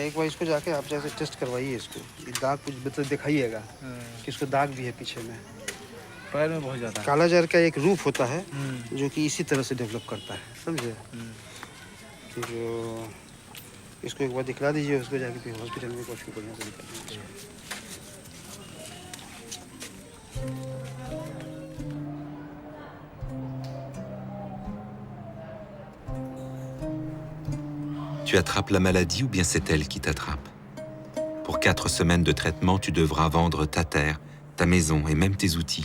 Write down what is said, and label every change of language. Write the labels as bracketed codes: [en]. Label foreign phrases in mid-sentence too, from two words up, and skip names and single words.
[hi] एक बार इसको जाके आप जाके टेस्ट करवाइए इसको, ये दाग कुछ मतलब दिखाइएगा कि इसको दाग भी है पीछे में, पैर में बहुत ज़्यादा। कालाजार का एक रूप होता है जो कि इसी तरह से डेवलप करता है, समझे? तो जो इसको एक बार दिखला दीजिए, उसको जाके फिर हॉस्पिटल में कुछ बढ़िया से दिखा दीजिए। [fr] Tu attrapes la maladie ou bien c'est elle qui t'attrape. Pour 4 semaines de traitement, tu devras vendre ta terre, ta maison et même tes outils.